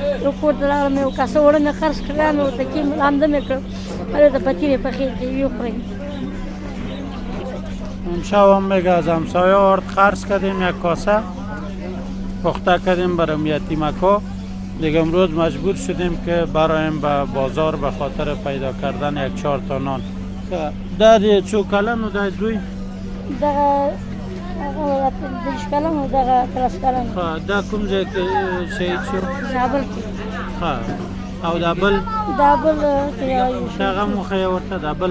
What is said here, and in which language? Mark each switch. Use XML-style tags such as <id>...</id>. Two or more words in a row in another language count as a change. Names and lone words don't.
<ps>یو کور ته راغلم یو کاسه اوړه مې خرڅ کړه مې ورته کې لامده مې کړ هلته پتیلې پخې کړې ویې خورئ</ps> <fa>امشب هم میگه از همسایه آرد خرج کردیم یک کاسه پخته کردیم برای یتیمکا دیگه امروز مجبور شدیم که برایم به بازار به خاطر پیدا کردن یک 4 تا نان</fa> <ps>دا دی څو کلن و دا زوی دغه هغه دېرش کلن و دغه 13 کلن دا کوم ځای کې شهید شو زابل کې او دا بل دا بل هغه مو ښیه ورته دا بل</ps>